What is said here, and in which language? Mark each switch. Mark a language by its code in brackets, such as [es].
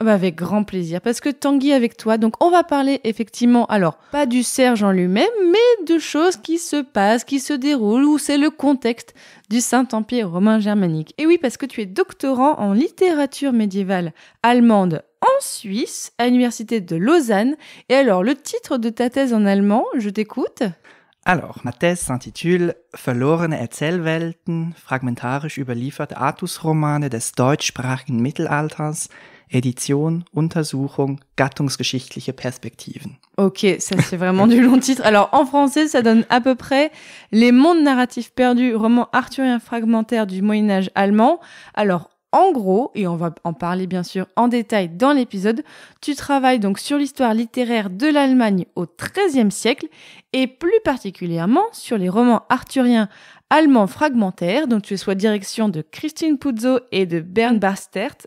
[fr] Avec grand plaisir, parce que Tanguy avec toi, donc on va parler effectivement, alors pas du Serge en lui-même, mais de choses qui se passent, qui se déroulent, où c'est le contexte du Saint-Empire romain germanique. Et oui, parce que tu es doctorant en littérature médiévale allemande en Suisse, à l'université de Lausanne. Et alors, le titre de ta thèse en allemand, je t'écoute. Alors, ma thèse s'intitule [de] Verlorene Erzählwelten, fragmentarisch überlieferte Artusromane des deutschsprachigen Mittelalters, Edition, Untersuchung, gattungsgeschichtliche Perspektiven. [fr] Ok, ça c'est vraiment du long titre. Alors en français, ça donne à peu près Les mondes narratifs perdus, roman arthurien fragmentaire du Moyen-Âge allemand. Alors en gros, et on va en parler bien sûr en détail dans l'épisode, tu travailles donc sur l'histoire littéraire de l'Allemagne au XIIIe siècle et plus particulièrement sur les romans arthuriens allemands fragmentaires, dont tu es sous la direction de Christine Puzzo et de Bernd Bastert.